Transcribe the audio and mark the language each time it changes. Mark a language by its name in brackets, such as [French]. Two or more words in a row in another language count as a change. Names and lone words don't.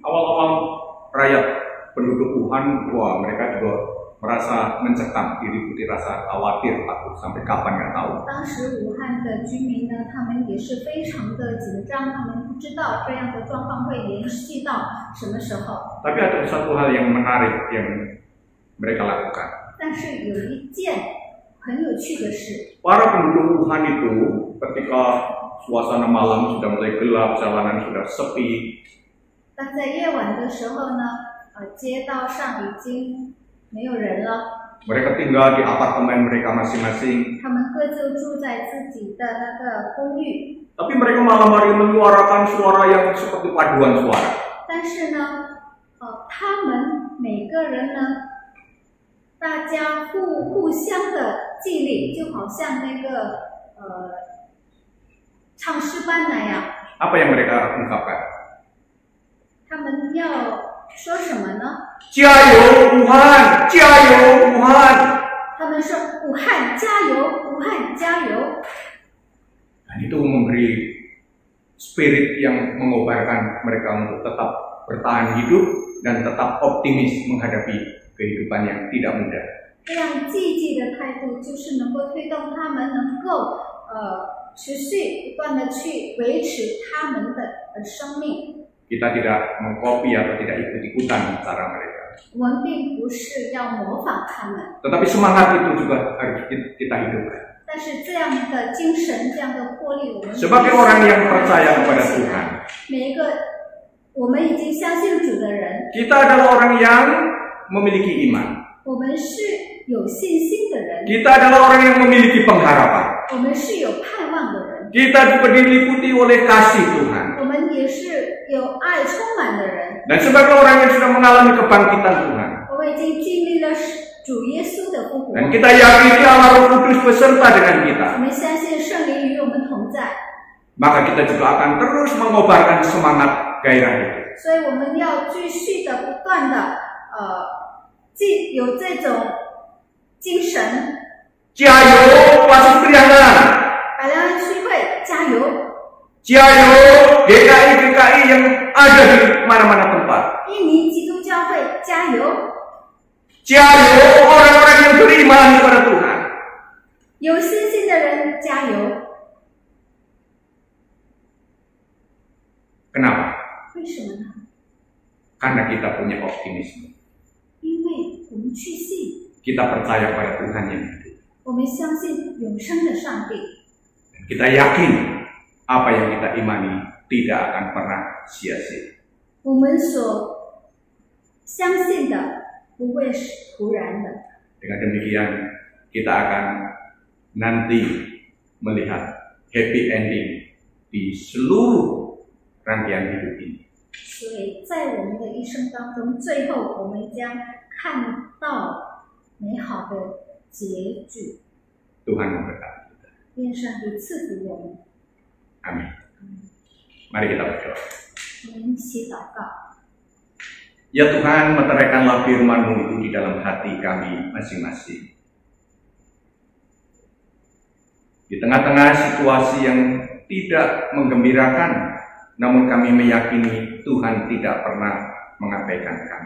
[Indonesian] Awal-awal rakyat penduduk Wuhan, wah mereka juga merasa mencekam, diliputi rasa khawatir, takut sampai kapan nggak tahu. [Chinese] 当时武汉的居民呢，他们也是非常的紧张，他们不知道这样的状况会延续到什么时候。 [Indonesian] Tapi ada satu hal yang menarik yang mereka lakukan. [Chinese] 但是有一件很有趣的事， [Indonesian] Para penduduk Wuhan itu ketika suasana malam sudah mulai gelap, jalanan sudah sepi, [Chinese] 当在夜晚的时候呢，街道上已经没有人了， [Indonesian] mereka tinggal di apartemen mereka masing-masing. [Chinese] 他们各自住在自己的那个公寓。 [Indonesian] Tapi mereka malam hari menyuarakan suara yang seperti paduan suara. [Chinese] 但是呢，他们每个人呢，大家互相的激励，就好像那个唱诗班那样。 [Indonesian] Apa yang mereka ungkapkan? [Chinese] 他们要说什么呢？加油武汉，加油武汉. 他们说武汉加油，武汉加油。 [Indonesian] Dan itu memberi spirit yang mengobarkan mereka untuk tetap bertahan hidup dan tetap optimis menghadapi kehidupan yang tidak mudah. [Chinese] 这样积极的态度，就是能够推动他们能够持续不断的去维持他们的生命。 [Indonesian] Kita tidak mengkopi atau tidak ikut-ikutan cara mereka. [Chinese] 我们并不是要模仿他们， [Indonesian] Tetapi semangat itu juga harus kita hidupkan. [Chinese] 但是这样的精神、这样的魄力，我们 [Indonesian] Sebagai orang yang percaya kepada Tuhan, [Chinese] 每一个我们已经相信主的人， [Indonesian] kita adalah orang yang memiliki iman. [Chinese] 我们是有信心的人， [Indonesian] Kita adalah orang yang memiliki pengharapan. [Chinese] 我们是有盼望的人， [Indonesian] Kita juga diliputi oleh kasih Tuhan. [Chinese] 我们也是有爱充满的人。 [Indonesian] Dan sebagai orang yang sudah mengalami kebangkitan Tuhan, [Chinese] 我们已经经历了主耶稣的复活， [Indonesian] dan kita yakini Allah Roh Kudus beserta dengan kita, [Chinese] 我们相信圣灵与我们同在， [Indonesian] maka kita juga akan terus mengobarkan semangat gairah itu. [Chinese] 所以我们要继续的不断的有这种精神。 [Indonesian] Jayo Pasir Priangan, [Chinese] 百良安区会加油！ [Indonesian] jayo GKI yang ada di mana-mana tempat. [Chinese] 印尼基督教会加油！ [Indonesian] Jayo orang-orang yang beriman kepada Tuhan. [Chinese] 有信心的人加油！ [Indonesian] Kenapa? [Chinese] 为什么呢？ [Indonesian] Karena kita punya optimisme. [Chinese] 因为我们确信， [Indonesian] Kita percaya pada Tuhan yang hidup. [Chinese] 我们相信永生的上帝， [Indonesian] Dan kita yakin apa yang kita imani tidak akan pernah sia-sia. [Chinese] 我们所相信的不会是徒然的。 [Indonesian] Dengan demikian, kita akan nanti melihat [English] happy ending [Indonesian] di seluruh rangkaian hidup ini. [Chinese] 所以在我们的一生当中，最后我们将看到美好的结局。 [Indonesian] Tuhan memberkati kita. [Chinese] 愿上帝赐福我们。 [Indonesian] Amin. Mari kita berdoa. [Chinese] 我们一起祷告。 [Indonesian] Ya Tuhan, meteraikanlah firman-Mu itu di dalam hati kami masing-masing. Di tengah-tengah situasi yang tidak menggembirakan, namun kami meyakini Tuhan tidak pernah mengabaikan kami.